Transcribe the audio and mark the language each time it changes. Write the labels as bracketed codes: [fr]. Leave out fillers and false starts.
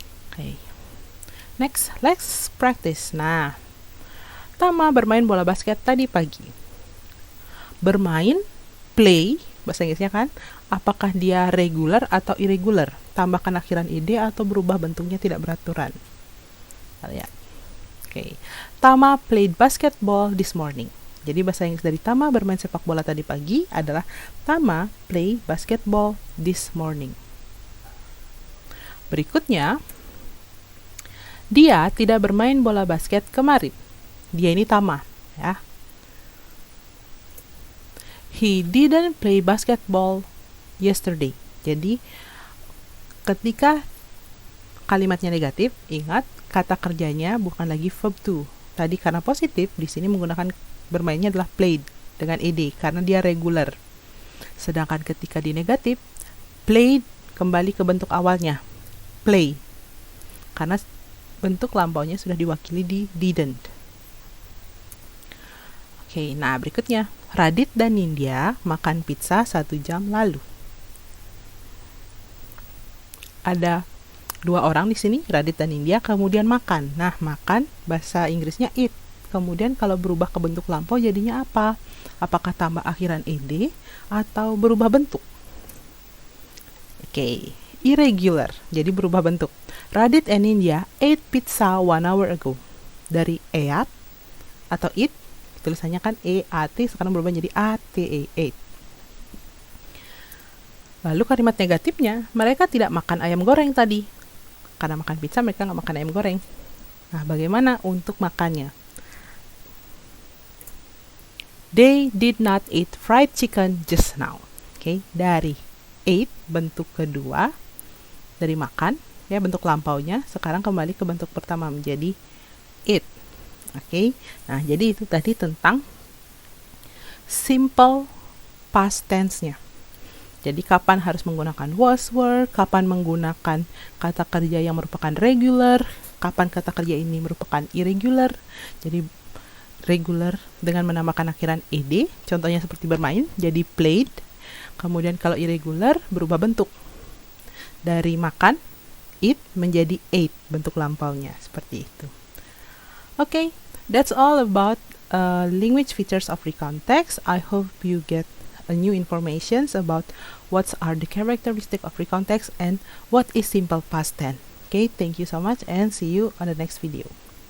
[id] Oke. [en] Next, let's practice. [id] Nah, Tama bermain bola basket tadi pagi. Bermain, play, bahasa Inggrisnya kan, apakah dia regular atau irregular? Tambahkan akhiran ed atau berubah bentuknya tidak beraturan? Lihat. Oke. [en] Tama played basketball this morning. [id] Jadi bahasa Inggris dari Tama bermain sepak bola tadi pagi adalah Tama [en] play basketball this morning. [id] Berikutnya, dia tidak bermain bola basket kemarin. Dia ini Tama, ya. [en] He didn't play basketball yesterday. [id] Jadi ketika kalimatnya negatif, ingat kata kerjanya bukan lagi verb to. Tadi karena positif, di sini menggunakan bermainnya adalah played dengan ed karena dia regular. Sedangkan ketika di negatif, played kembali ke bentuk awalnya, play. Karena bentuk lampaunya sudah diwakili di didn't. Oke, nah berikutnya, Radit dan Nindya makan pizza 1 jam lalu. Ada 2 orang di sini, Radit dan Nindya, kemudian makan. Nah, makan bahasa Inggrisnya eat. Kemudian kalau berubah ke bentuk lampau jadinya apa? Apakah tambah akhiran ed atau berubah bentuk? Oke, irregular, jadi berubah bentuk. [en] Radit and Nindya ate pizza 1 hour ago. [id] Dari ate atau eat, tulisannya kan EAT, sekarang berubah jadi ATE, ate. Lalu kalimat negatifnya, mereka tidak makan ayam goreng tadi. Karena makan pizza, mereka nggak makan ayam goreng. Nah, bagaimana untuk makannya? [en] They did not eat fried chicken just now. [id] Oke, dari ate, bentuk kedua, dari makan, ya bentuk lampaunya, sekarang kembali ke bentuk pertama menjadi eat. Oke, nah jadi itu tadi tentang simple past tense-nya. Jadi kapan harus menggunakan was, were, kapan menggunakan kata kerja yang merupakan regular, kapan kata kerja ini merupakan irregular. Jadi regular dengan menambahkan akhiran ed, contohnya seperti bermain, jadi played. Kemudian kalau irregular berubah bentuk. Dari makan, eat, menjadi ate, bentuk lampaunya, seperti itu. [en] Okay, that's all about language features of recount text. I hope you get new information about what are the characteristics of recount text and what is simple past tense. Okay, thank you so much and see you on the next video.